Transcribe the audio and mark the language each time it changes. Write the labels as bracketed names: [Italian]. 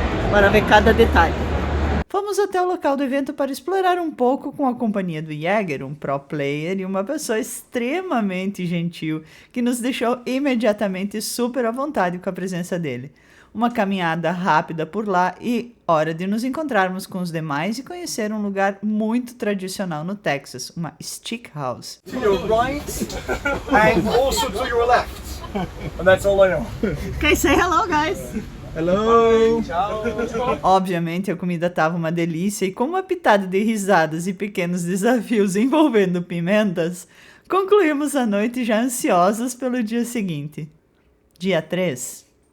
[Portuguese] Bora ver cada detalhe. Fomos até o local do evento para explorar um pouco com a companhia do Jäger, um pro player e uma pessoa extremamente gentil que nos deixou imediatamente super à vontade com a presença dele. Uma caminhada rápida por lá e hora de nos encontrarmos com os demais e conhecer um lugar muito tradicional no Texas, uma Stick House. [English] To your right and also to your left. And that's all I know. Okay, say hello, guys! Hello. [Portuguese] Obviamente a comida estava uma delícia e com uma pitada de risadas e pequenos desafios envolvendo pimentas, concluímos a noite já ansiosos pelo dia seguinte. Dia 3.